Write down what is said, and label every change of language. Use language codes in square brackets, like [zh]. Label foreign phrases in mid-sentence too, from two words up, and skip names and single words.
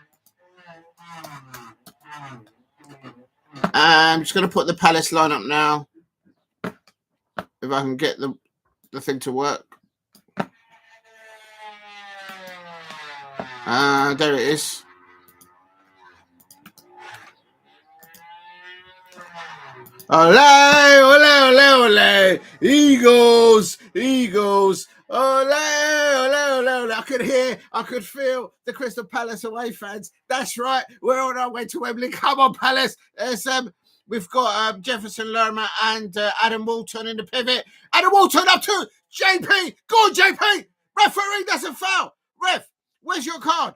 [en] I'm just going to put the Palace lineup now. If I can get the thing to work. There it is. Ole, ole, ole, ole. Eagles. Ole, ole, ole, ole. I could feel the Crystal Palace away fans. That's right. We're on our way to Wembley. Come on, Palace. We've got Jefferson Lerma and Adam Walton in the pivot. Adam Walton up to JP. Go on, JP. Referee, that's a foul. Ref, where's your card?